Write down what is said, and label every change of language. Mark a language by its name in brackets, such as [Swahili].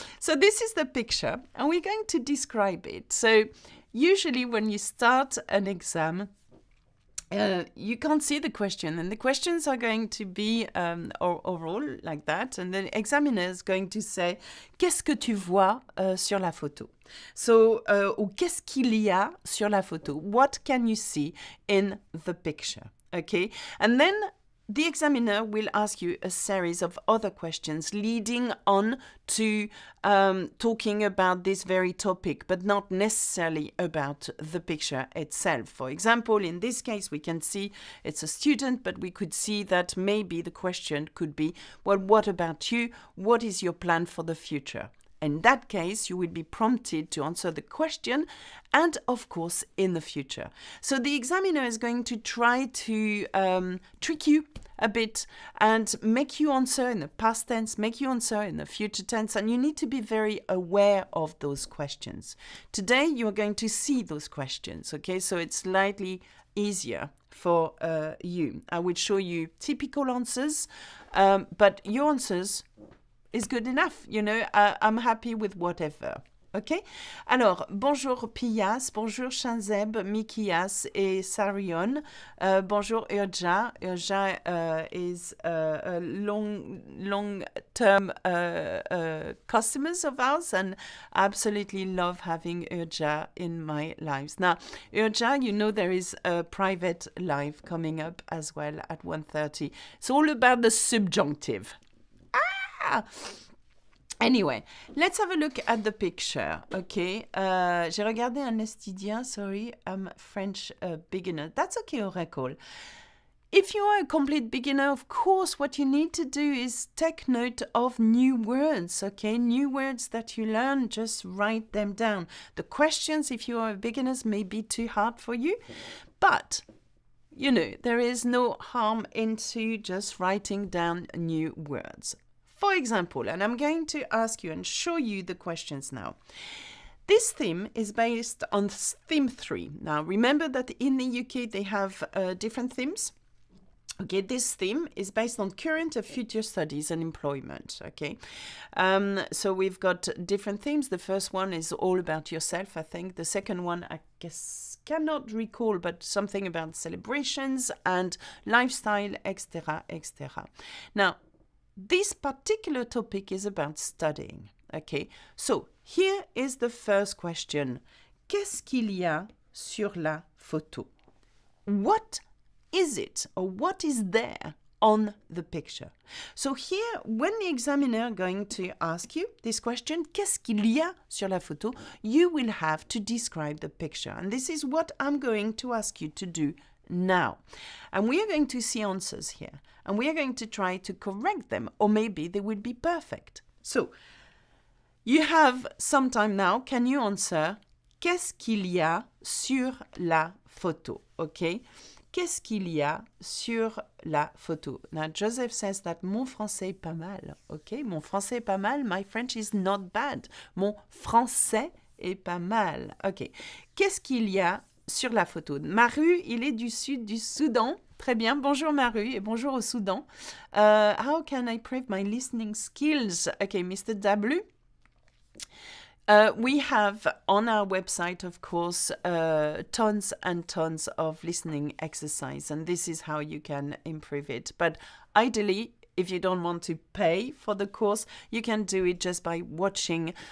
[English] So this is the picture, and we're going to describe it. So usually when you start an exam, you can't see the question, and the questions are going to be overall like that, and the examiner is going to say [French] qu'est-ce que tu vois sur la photo? So, ou qu'est-ce qu'il y a sur la photo? [English] What can you see in the picture? Okay, and then the examiner will ask you a series of other questions leading on to talking about this very topic, but not necessarily about the picture itself. For example, in this case, we can see it's a student, but we could see that maybe the question could be, well, what about you? What is your plan for the future? In that case, you will be prompted to answer the question and, of course, in the future. So the examiner is going to try to trick you a bit and make you answer in the past tense, make you answer in the future tense, and you need to be very aware of those questions. Today, you're going to see those questions, okay? So it's slightly easier for you. I will show you typical answers, but your answers is good enough, you know, I'm happy with whatever. Ok? [French] Alors, bonjour Pias, bonjour Shanzeb, Mikias et Sarion. Bonjour Urja. [English] Urja is a long-term customers of ours, and I absolutely love having Urja in my lives. Now, Urja, you know there is a private live coming up as well at 1:30. It's all about the subjunctive. Anyway, let's have a look at the picture, okay? [French] J'ai regardé un estidien, [English] sorry, I'm French beginner. That's okay, Oracle. If you are a complete beginner, of course, what you need to do is take note of new words, okay? New words that you learn, just write them down. The questions, if you are beginners, may be too hard for you, but you know, there is no harm into just writing down new words. For example, and I'm going to ask you and show you the questions now. This theme is based on theme 3. Now, remember that in the UK, they have different themes. Okay, this theme is based on current and future studies and employment, okay? So we've got different themes. The first one is all about yourself, I think. The second one, I guess, cannot recall, but something about celebrations and lifestyle, etc., etc. Now, this particular topic is about studying, okay? So, here is the first question. [French] Qu'est-ce qu'il y a sur la photo? [English] What is it, or what is there on the picture? So here, when the examiner is going to ask you this question, [French] qu'est-ce qu'il y a sur la photo? [English] You will have to describe the picture. And this is what I'm going to ask you to do now. And we are going to see answers here. And we are going to try to correct them, or maybe they will be perfect. So, you have some time now. Can you answer? [French] Qu'est-ce qu'il y a sur la photo? Okay? Qu'est-ce qu'il y a sur la photo? [English] Now, Joseph says that [French] mon français est pas mal. Okay? Mon français est pas mal. [English] My French is not bad. [French] Mon français est pas mal. Okay. Qu'est-ce qu'il y a sur la photo? Maru, il est du sud du Soudan. Très bien. Bonjour Maru et bonjour au Soudan. [English] How can I improve my listening skills? Okay, Mr. W. We have on our website, of course, tons and tons of listening exercise, and this is how you can improve it. But ideally, if you don't want to pay for the course, you can do it just by watching.